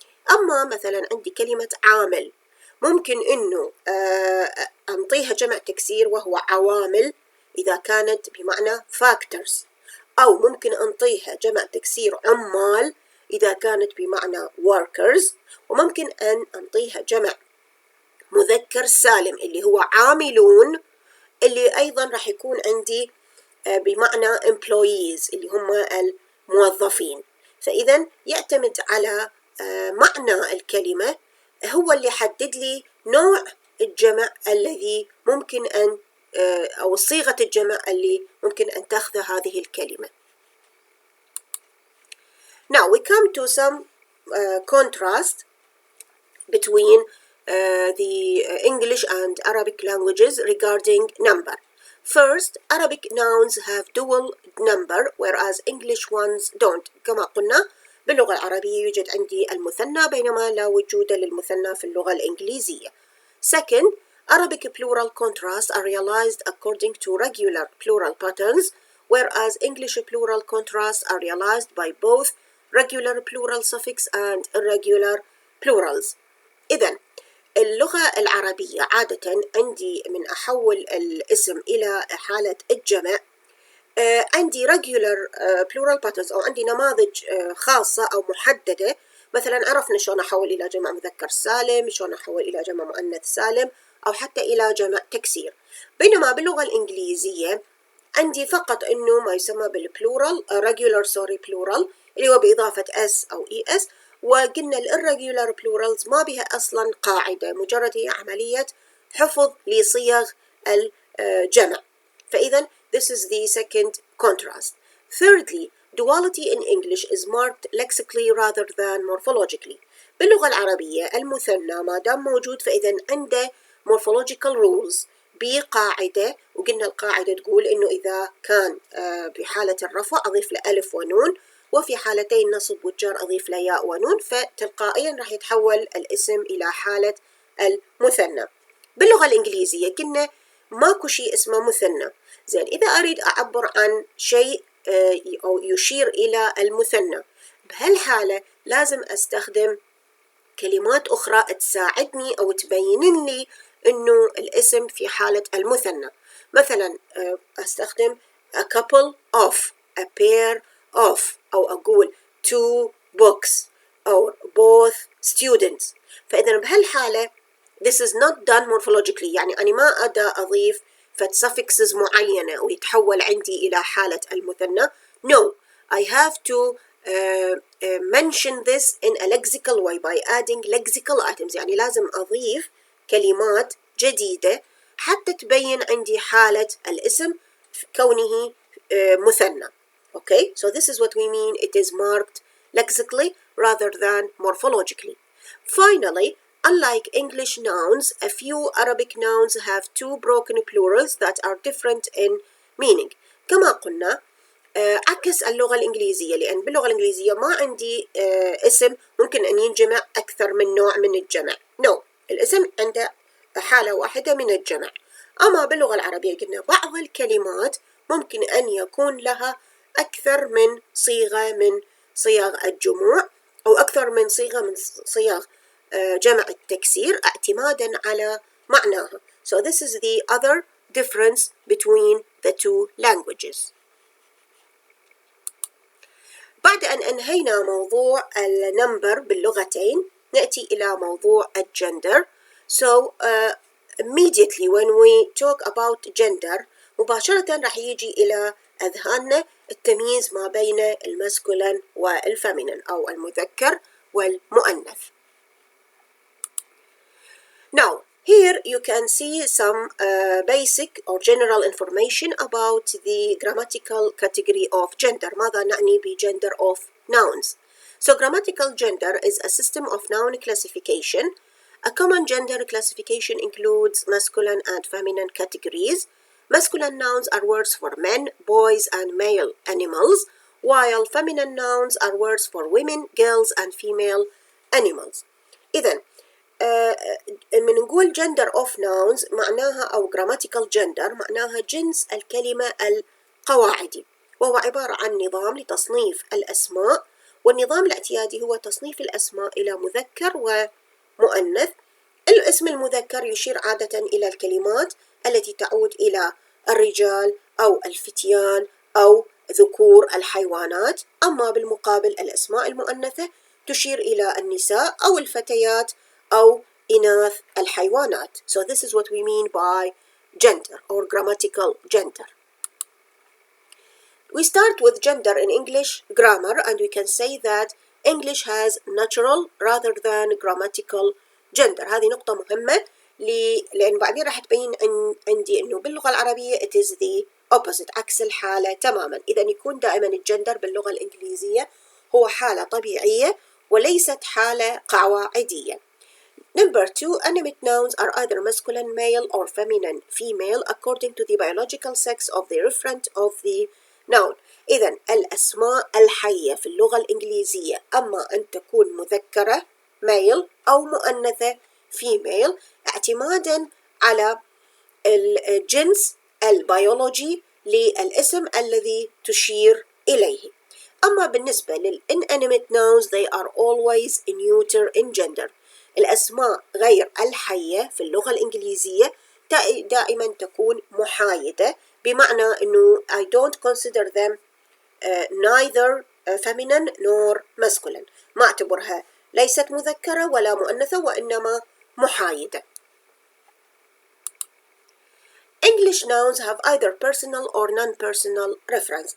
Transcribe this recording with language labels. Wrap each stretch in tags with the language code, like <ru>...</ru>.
<ar>أما مثلا عندي كلمة عامل، ممكن إنه أنطيها جمع تكسير وهو عوامل إذا كانت بمعنى factors، أو ممكن أنطيها جمع تكسير عمال إذا كانت بمعنى workers، وممكن أن أنطيها جمع مذكر سالم اللي هو عاملون، اللي أيضا راح يكون عندي بمعنى employees اللي هم الموظفين. فإذا يعتمد على معنى الكلمة هو اللي يحدد لي نوع الجمع الذي ممكن أن أو صيغة الجمع اللي ممكن أن تأخذ هذه الكلمة.</ar> <en>Now we come to some contrast between the English and Arabic languages regarding number. First, Arabic nouns have dual number whereas English ones don't.</en> <ar>كما قلنا باللغة العربية يوجد عندي المثنى بينما لا وجود للمثنى في اللغة الإنجليزية.</ar> <en>Second, Arabic plural contrasts are realized according to regular plural patterns, whereas English plural contrasts are realized by both regular plural suffix and irregular plurals.</en> <ar>إذن اللغة العربية عادة عندي من أحول الاسم إلى حالة الجمع عندي</ar> <en>regular plural patterns</en> <ar>أو عندي نماذج خاصة أو محددة. مثلا عرفنا شلون أحول إلى جمع مذكر سالم، شلون أحول إلى جمع مؤنث سالم، أو حتى إلى جمع تكسير. بينما باللغة الإنجليزية عندي فقط إنه ما يسمى بالبلورال regular plural اللي هو بإضافة s أو es، وقلنا الirregular plurals ما بها أصلا قاعدة، مجرد هي عملية حفظ لصيغ الجمع.</ar> <en>فإذا this is the second contrast. Thirdly, duality in English is marked lexically rather than morphologically.</en> <ar>باللغة العربية المثنى ما دام موجود فإذا عنده</ar> <en>morphological rules</en> <ar>بقاعدة، وقلنا القاعدة تقول إنه إذا كان بحالة الرفع أضيف له ألف ونون، وفي حالتي النصب والجر أضيف له ياء ونون، فتلقائيا راح يتحول الاسم إلى حالة المثنى. باللغة الإنجليزية قلنا ماكو شيء اسمه مثنى. زين، إذا أريد أعبر عن شيء أو يشير إلى المثنى بهالحالة لازم أستخدم كلمات أخرى تساعدني أو تبين لي إنه الاسم في حالة المثنى. مثلا أستخدم</ar> <en>a couple of، a pair of،</en> <ar>أو أقول</ar> <en>two books أو both students.</en> <ar>فإذا بهالحالة</ar> <en>this is not done morphologically،</en> <ar>يعني أنا ما أقدر أضيف suffixes معينة ويتحول عندي إلى حالة المثنى.</ar> <en>No, I have to mention this in a lexical way by adding lexical items،</en> <ar>يعني لازم أضيف كلمات جديدة حتى تبين عندي حالة الاسم كونه مثنى.</ar> <en>Okay, so this is what we mean it is marked lexically rather than morphologically. Finally, unlike English nouns, a few Arabic nouns have two broken plurals that are different in meaning.</en> <ar>كما قلنا عكس اللغة الإنجليزية، لأن باللغة الإنجليزية ما عندي اسم ممكن أن ينجمع أكثر من نوع من الجمع. No، الاسم عنده حالة واحدة من الجمع. أما باللغة العربية قلنا بعض الكلمات ممكن أن يكون لها أكثر من صيغة من صيغ الجموع، أو أكثر من صيغة من صيغ جمع التكسير اعتمادا على معناها.</ar> <en>So this is the other difference between the two languages.</en> <ar>بعد أن أنهينا موضوع النمبر باللغتين نأتي إلى موضوع الجندر.</ar> <en>So immediately when we talk about gender</en> <ar>مباشرة راح يجي إلى أذهاننا التمييز ما بين الماسكولين والفيمينين أو المذكر والمؤنث.</ar> <en>Now here you can see some basic or general information about the grammatical category of gender.</en> <ar>ماذا نعني بgender of nouns?</ar> <en>So grammatical gender is a system of noun classification. A common gender classification includes masculine and feminine categories. Masculine nouns are words for men, boys, and male animals, while feminine nouns are words for women, girls, and female animals.</en> <ar>إذن من نقول gender of nouns معناها أو grammatical gender معناها جنس الكلمة القواعدي، وهو عبارة عن نظام لتصنيف الأسماء، والنظام الاعتيادي هو تصنيف الأسماء إلى مذكر ومؤنث. الاسم المذكر يشير عادة إلى الكلمات التي تعود إلى الرجال أو الفتيان أو ذكور الحيوانات، أما بالمقابل الأسماء المؤنثة تشير إلى النساء أو الفتيات أو إناث الحيوانات.</ar> <en>So this is what we mean by gender or grammatical gender. We start with gender in English grammar, and we can say that English has natural rather than grammatical gender.</en> <ar>هذه نقطة مهمة لأن بعدين راح تبين عندي إنه باللغة العربية</ar> <en>it is the opposite،</en> <ar>عكس الحالة تماما. إذا يكون دائما الجندر باللغة الإنجليزية هو حالة طبيعية وليست حالة قواعدية.</ar> <en>Number 2, animate nouns are either masculine male or feminine female according to the biological sex of the referent of the noun.</en> <ar>إذا الأسماء الحية في اللغة الإنجليزية أما أن تكون مذكرة male أو مؤنثة female اعتمادا على الجنس البيولوجي للاسم الذي تشير إليه. أما بالنسبة</ar> <en>للinanimate nouns they are always neuter in gender.</en> <ar>الأسماء غير الحية في اللغة الإنجليزية دائما تكون محايدة، بمعنى أنه</ar> <en>I don't consider them neither feminine nor masculine،</en> <ar>ما أعتبرها ليست مذكرة ولا مؤنثة وإنما محايدة.</ar> <en>English nouns have either personal or non-personal reference.</en>